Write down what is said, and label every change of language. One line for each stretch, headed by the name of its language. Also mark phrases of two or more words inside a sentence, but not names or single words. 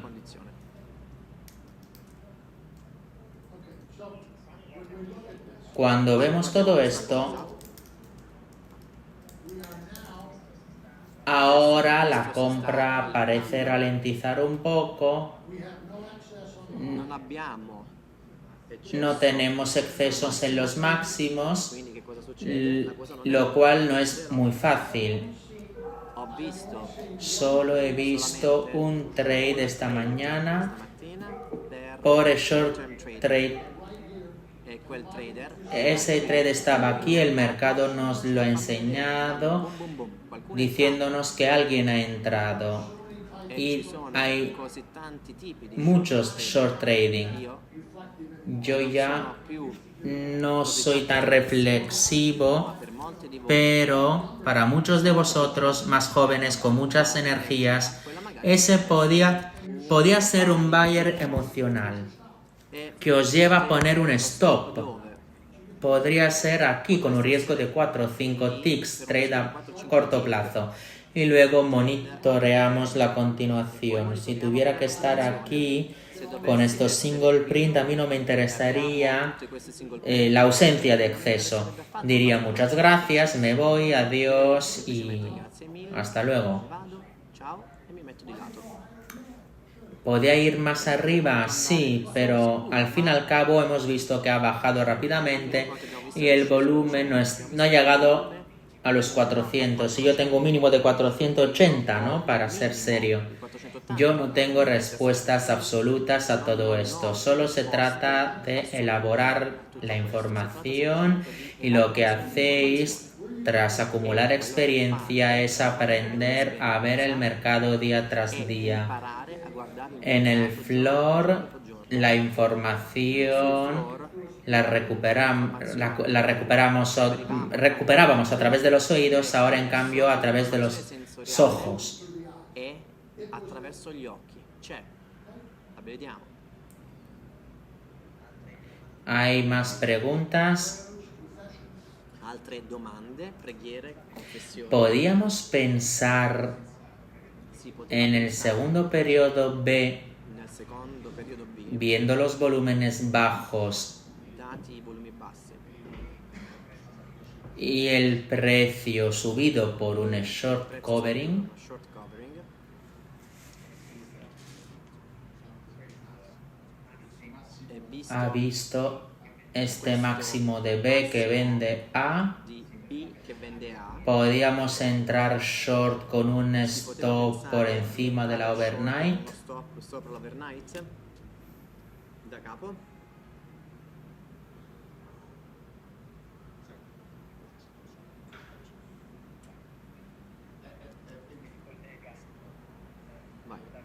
Spanish: condizione. Cuando vemos todo esto, ahora la compra parece ralentizar un poco.
Italian: Non abbiamo eccesso,
Spanish: No tenemos excesos en los máximos,
Italian: quindi che cosa succede? La cosa non è-
Spanish: lo cual no es muy fácil.
Italian: Ho visto
Spanish: Solo he visto un trade esta mañana
Italian: stamattina per
Spanish: por el short
English: term trader
Spanish: trade.
Italian: e quel trader
Spanish: Ese trade estaba aquí, el mercado nos lo ha enseñado
Italian: boom boom, qualcuno
Spanish: diciéndonos que alguien ha entrado.
Italian: e ci
Spanish: Y sono hay
Italian: così tanti tipi di
Spanish: muchos
English: short trading.
Spanish: io Yo ya
Italian: sono più
Spanish: no soy tan reflexivo,
Italian: per molti di voi
Spanish: pero para muchos de vosotros más jóvenes con muchas energías, ese podía ser un buyer emocional e que os lleva a poner un stop. dove Podría ser aquí con un riesgo de 4 o 5 ticks, trade a corto plazo. Y luego monitoreamos la continuación. Si tuviera que estar aquí con estos
English: single print,
Spanish: a mí no me interesaría
Italian: tutti questi single
Spanish: la ausencia de exceso. Diría muchas gracias, me voy, adiós y hasta luego.
Italian: vado, ciao e mi metto di lato.
Spanish: ¿Podía ir más arriba? Sí, pero al fin y al cabo hemos visto que ha bajado rápidamente y el volumen no ha llegado a los 400. Y yo tengo un mínimo de 480, ¿no? Para ser serio. 480 Yo no tengo respuestas absolutas a todo esto. Solo se trata de elaborar la información y lo que hacéis tras acumular experiencia es aprender a ver el mercado día tras día.
Italian: imparare a guardare il
Spanish: En el mercato floor, giorno. la información la recuperábamos a través de los oídos, ahora en cambio a través de los ojos.
Italian: E attraverso gli occhi. C'è. La vediamo.
Spanish: ¿Hay más preguntas?
Italian: Altre domande, preghiere, confessioni.
Spanish: ¿Podíamos pensar
Italian: Si poteva
Spanish: en el
Italian: pensare
Spanish: segundo periodo B,
Italian: nel secondo periodo B,
Spanish: viendo los volúmenes bajos
Italian: dati i volumi bassi
Spanish: y el precio subido por un
English: short covering? short covering,
Italian: e visto
Spanish: Ha visto este máximo de B que vende A.
Italian: di B che vende A,
Spanish: Podríamos entrar short con un stop por encima de la overnight.
Italian: stop stop sopra l'overnight da capo. Vai.